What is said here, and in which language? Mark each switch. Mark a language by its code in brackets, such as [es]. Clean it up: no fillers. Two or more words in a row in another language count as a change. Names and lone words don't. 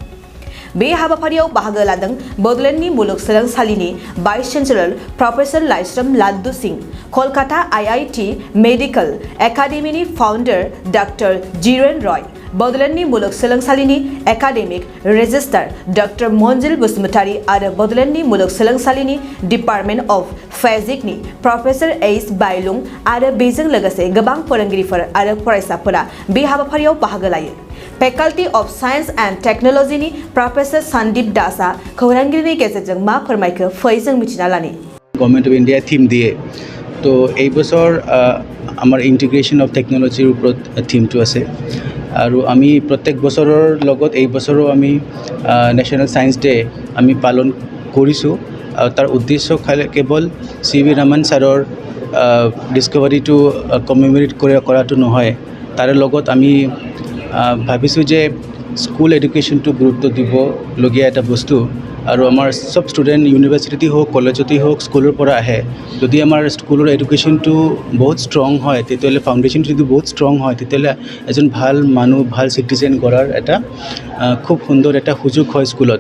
[brx] बे हाबाफारियाव बाहागो लादों बड'लेण्डनि मुलुगसोलोंसालिनि [en] vice chancellor [brx] प्रफेसर लाइस्राम लाद्दु सिंह, कलकाता आईआईटी मेडिकल एकाडेमीनि फाउंडार डॉक्टर जिरेन रय, बड'लेण्डनि मुलुगसोलोंसालिनि [en] academic registrar [brx] डॉक्टर मंजिल बसुमतारी आरो बड'लेण्डनि मुलुगसोलोंसालिनि [en] department of physics [brx] प्रफेसर एस बायलुं आरो बेजों लोगोसे गोबां फोरोंगिरिफोर आरो फरायसाफोरा बे हाबाफारियाव बाहागो लायो। [en] faculty of science and technology [brx] प्रफेसर सन्दीप दासआ खौरांगिरिनि गेजेरजों मा फोरमायखो फै जों मिथिना लानि। [en] Government of India [hi] थीम दिए तो [as] এই বছর আমার [en] integration of technology [as] ওপৰত থিমটো আছে আৰু আমি প্ৰত্যেক বছৰৰ লগত এই বছৰো আমি [en] National Science Day [as] আমি পালন কৰিছোঁ আৰু তাৰ উদ্দেশ্য কেৱল CV ৰমন ছাৰৰ ডিস্কভাৰীটো কমেমৰেট কৰাটো নহয়, তাৰ লগত আমি ভাবিছোঁ যে [en] school education [as] গুৰুত্ব দিবলগীয়া এটা বস্তু আৰু আমাৰ সব ষ্টুডেণ্ট ইউনিভাৰ্চিটি হওক কলেজতে হওক স্কুলৰ পৰা আহে, যদি আমাৰ স্কুলৰ এডুকেশ্যনটো বহুত ষ্ট্ৰং হয় তেতিয়াহ'লে ফাউণ্ডেশ্যনটো যদি বহুত ষ্ট্ৰং হয় তেতিয়াহ'লে এজন ভাল মানুহ ভাল চিটিজেন গঢ়াৰ এটা খুব সুন্দৰ এটা সুযোগ হয় স্কুলত।